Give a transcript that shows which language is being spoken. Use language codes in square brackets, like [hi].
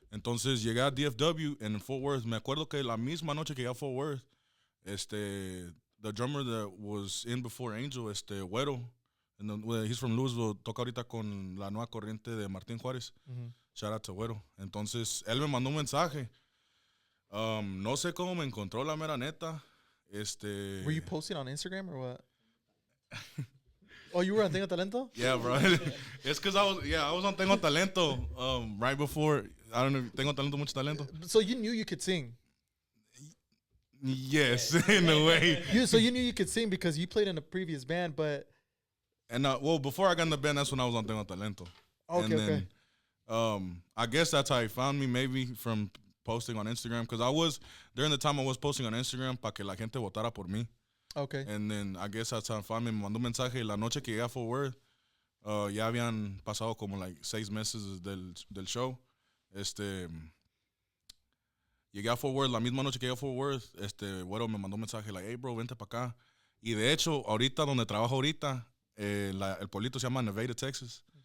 [es] Entonces llegué a DFW en Fort Worth. Me acuerdo que la misma noche que llegué a Fort Worth, [en] the drummer that was in before Angel, Güero, he's from Louisville, [es] toca ahorita con la nueva corriente de Martín Juárez. Mm-hmm. [en] Shout out to Güero. [es] Entonces, él me mandó un mensaje. No sé cómo me encontró, la mera neta. [en] Were you posting on Instagram or what? Oh, you were on Tengo Talento? Yeah, bro. It's because I was on Tengo Talento right before. I don't know, Tengo Talento, Mucho Talento. So you knew you could sing? Yes, in a way. So you knew you could sing because you played in a previous band, but... And before I got in the band, that's when I was on Tengo Talento. Okay, and then, I guess that's how he found me, maybe from posting on Instagram, because during the time I was posting on Instagram [es] para que la gente votara por mí. [en] Okay. And then I guess that's how he found me. [es] Me mandó un mensaje y la noche que llegué a Fort Worth, ya habían pasado como 6 meses del show. Llegué a Fort Worth, la misma noche que llegué a Fort Worth, Güero me mandó un mensaje, hey bro, vente para acá. Y de hecho, ahorita, donde trabajo ahorita, el pueblito se llama Nevada, Texas.